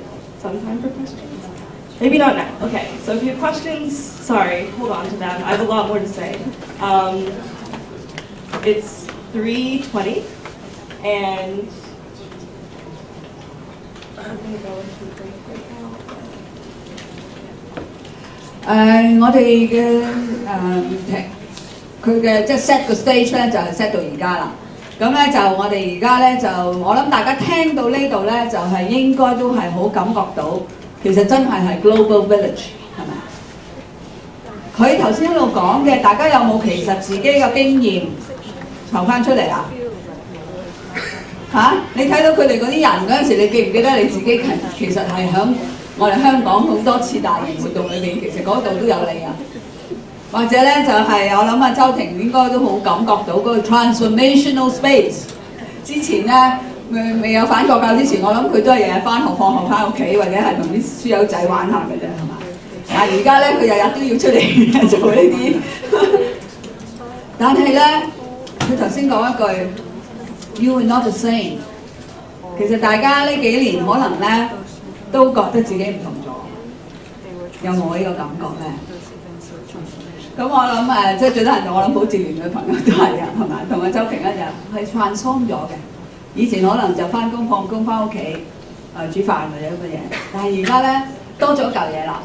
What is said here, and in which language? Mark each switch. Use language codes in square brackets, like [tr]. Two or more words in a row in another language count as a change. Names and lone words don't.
[en] Some time for questions? Maybe not now. Okay, so if you have questions, sorry, hold on to them. I have a lot more to say. It's 3:20, and I'm going to go into a break right now. [yue] 我哋嘅佢嘅即係 set 個 stage 咧，就係 set 到而家啦。咁咧就我哋而家咧就我諗大家聽到呢度咧，就係應該都係好感覺到，其實真係 [en] global village [yue] 係咪？佢頭先一路講嘅，大家有冇其實自己嘅經驗籌翻出嚟啊？你睇到佢哋嗰啲人嗰陣時，你記唔記得你自己其實係響我哋香港好多次大型活動裏邊，其實嗰度都有你啊？或者咧就係、我諗周庭應該都好感覺到嗰個 [en] transformational space。 [yue] 之前咧未有反國教之前，我諗佢都係日日翻學放學翻屋企，或者係同啲書友仔玩下嘅啫，係嘛？但係而家咧佢日日都要出嚟做呢啲。但係咧，佢頭先講一句 ， [en] You are not the same。 [yue] 其實大家呢幾年可能咧都覺得自己唔同咗，有冇呢個感覺咧？咁我諗即係最多人我諗好自然嘅朋友都係啊，係咪？同阿周平一樣係 transform 咗嘅。以前可能就翻工放工翻屋企煮飯或者咁嘅嘢，但係而家咧多咗嚿嘢啦。